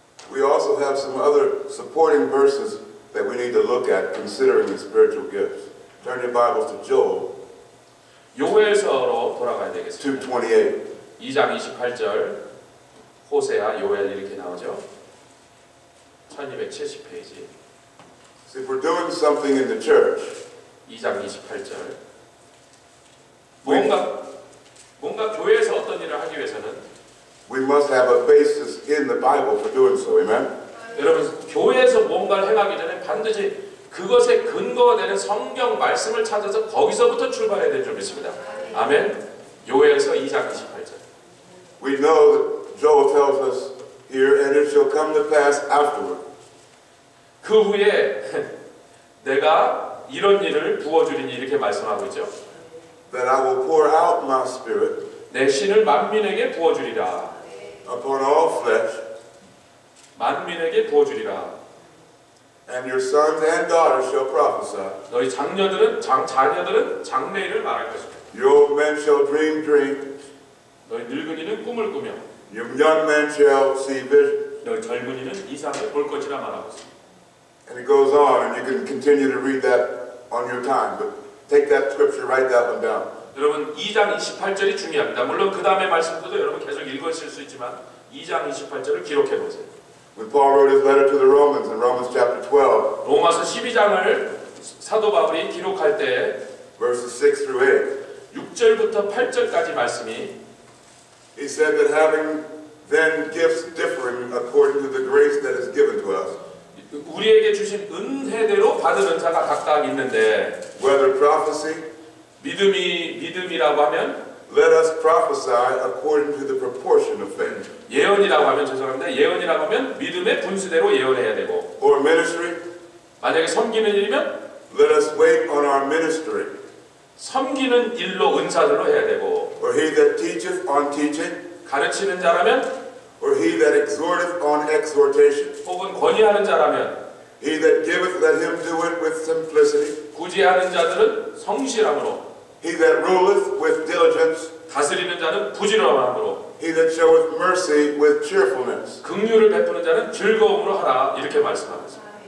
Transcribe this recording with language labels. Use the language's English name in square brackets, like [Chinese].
[English] We also have some other supporting verses that we need to look at considering the spiritual gifts. Turn your Bibles to Joel [Korean] 요엘서로 돌아가야 되겠습니다. [English] 2:28. [Korean] 2장 28절 호세아, 요엘 이렇게 나오죠. 1270페이지. [English] So if we're doing something in the church, [Korean] 2장 28절 뭔가 교회에서 어떤 일을 하기 위해서는 [English] we must have a basis in the Bible for doing so. Amen? [Korean] 여러분, 교회에서 뭔가를 행하기 전에 반드시 그것에 근거가 되는 성경 말씀을 찾아서 거기서부터 출발해야 될 줄 믿습니다. 아멘. 요엘서 2장 28절. [English] We know that Joel tells us here, and it shall come to pass afterward. [Korean] 그 후에 내가 이런 일을 부어주리니 이렇게 말씀하고 있죠. [English] That I will pour out my spirit [Korean] 내 신을 만민에게 부어주리라. [English] upon all flesh, [Korean] 만민에게 부어주리라. [English] and your sons and daughters shall prophesy. [Korean] 너희 자녀들은 장래일을 말할 것이다. [English] Your old men shall dream dreams. [Korean] 너희 늙은이는 꿈을 꾸며 [English] Your young men shall see visions. [Korean] 너희 젊은이는 이상을 볼 것이라 말하고 있습니다. [English] And it goes on, and you can continue to read that on your time. But take that scripture, write that one down. [Korean] 여러분 2장 28절이 중요합니다. 물론 그 다음에 말씀들도 여러분 계속 읽으실 수 있지만 2장 28절을 기록해 보세요. [English] When Paul wrote his letter to the Romans in Romans chapter 12, [Korean] 로마서 12장을 사도 바울이 기록할 때 [English] verses 6 through 8, [Korean] 6절부터 8절까지 말씀이 [English] he said that having then gifts differing according to the grace that is given to us, [Korean] 우리에게 주신 은혜대로 받은 은사가 각각 있는데 [English] Whether prophecy, [Korean] 믿음이라고 하면 [English] let us prophesy according to the proportion of faith. [Korean] 예언이라고 하면 죄송합니다. 예언이라고 하면 믿음의 분수대로 예언해야 되고 [English] Or ministry, [Korean] 만약에 섬기는 일이면 [English] let us wait on our ministry. [Korean] 섬기는 일로 은사들로 해야 되고 [English] Or he that teacheth on teaching, [Korean] 가르치는 자라면 [English] or he that exhorteth on exhortation. [Korean] 혹은 권위하는 자라면 [English] He that giveth, let him do it with simplicity. [Korean] 구제하는 자들은 성실함으로 [English] He that ruleth with diligence. [Korean] 다스리는 자는 부지런함으로 [English] He that showeth mercy with cheerfulness. [Korean] 긍휼을 베푸는 자는 즐거움으로 하라 이렇게 말씀하고 있습니다.